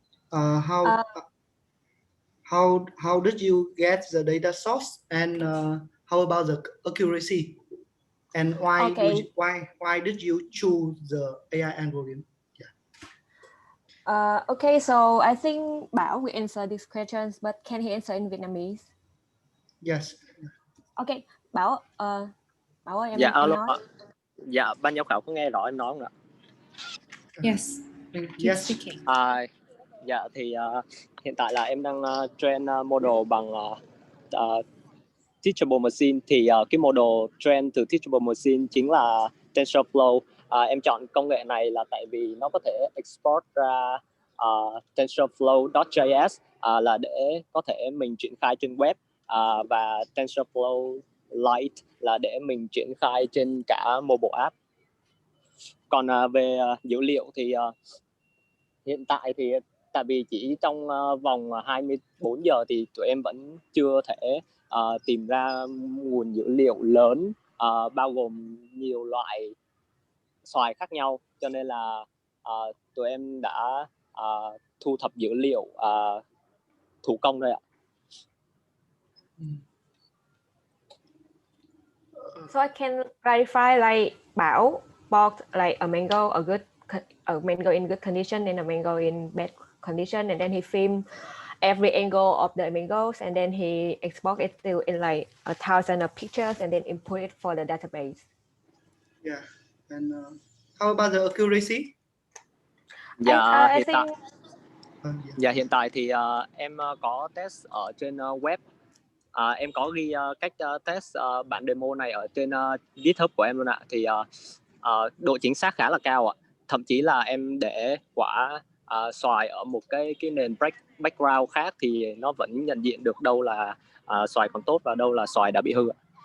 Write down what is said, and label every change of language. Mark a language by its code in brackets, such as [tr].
[en] How did you get the data source, and how about the accuracy? And why did you choose the AI algorithm? Okay, so I think Bảo will answer these questions, but can he answer in Vietnamese? Yes. [vi] Okay, Bảo ơi em Dạ em alo. nói. Dạ ban giám khảo có nghe rõ em nói không ạ? [en] Yes. Keep speaking. [vi] Dạ thì hiện tại là em đang train model bằng Teachable Machine, thì cái model train từ Teachable Machine chính là TensorFlow. Em chọn công nghệ này là tại vì nó có thể export ra TensorFlow.js là để có thể mình triển khai trên web, và TensorFlow Lite là để mình triển khai trên cả mobile app. Còn về dữ liệu thì hiện tại thì tại vì chỉ trong vòng 24 giờ thì tụi em vẫn chưa thể tìm ra nguồn dữ liệu lớn bao gồm nhiều loại xoài khác nhau, cho nên là tụi em đã thu thập dữ liệu thủ công thôi ạ. [en] So I can clarify, like Bảo bought like a mango in good condition and a mango in bad condition, and then he filmed every angle of the mangoes, and then he export it to in like 1,000 of pictures, and then import it for the database. Yeah. And how about the accuracy? [vi] Dạ [en] I [vi] hiện [en] think... [vi] Dạ hiện tại thì em có test ở trên web. Em có ghi cách test bản demo này ở trên GitHub của em luôn ạ. Thì độ chính xác khá là cao ạ. Thậm chí là em để quả xoài ở một cái nền background khác thì nó vẫn nhận diện được đâu là xoài còn tốt và đâu là xoài đã bị hư ạ.